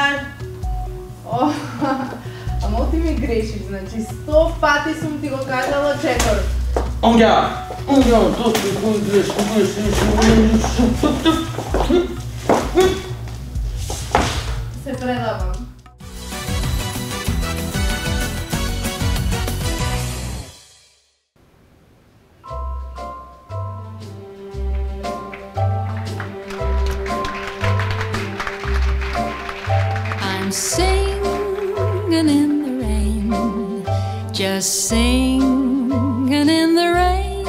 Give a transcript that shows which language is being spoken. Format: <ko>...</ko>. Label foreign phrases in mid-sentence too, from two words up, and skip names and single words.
<mk>Ама ти ми грешиш, значи 100 пати сум ти го кажала чекор. Онѓа, тоа Се предавам.</mk> <en>I'm singing in the rain, just singing in the rain.</en>